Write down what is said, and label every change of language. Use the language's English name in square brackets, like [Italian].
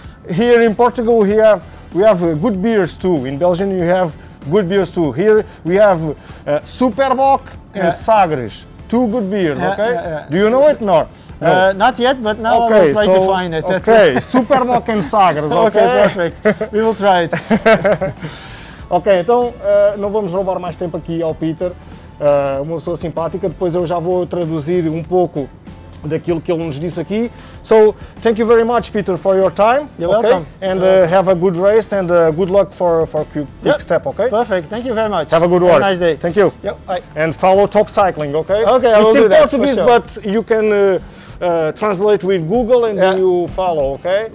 [English] Here in Portugal, we have good beers too. In Belgium, you have good beers too. Here we have Superboc and Sagres, two good beers. Okay. Do you know it? No. Not yet, but now I will try to find it. Okay, Superboc and Sagres. Okay, perfect. We will try it. [Portuguese] Ok, então não vamos roubar mais tempo aqui ao Peter, uma pessoa simpática. Depois eu já vou traduzir um pouco daquilo que ele nos disse aqui. [English] So, thank you very much, Peter, for your time. You're welcome. And have a good race and good luck for Quick Step, okay? Perfect, thank you very much. Have a good one. Have a nice day. Thank you. Yep, bye. And follow Top Cycling, okay? Okay, I will do that. It's in Portuguese, sure. but you can translate with Google and then you follow, okay?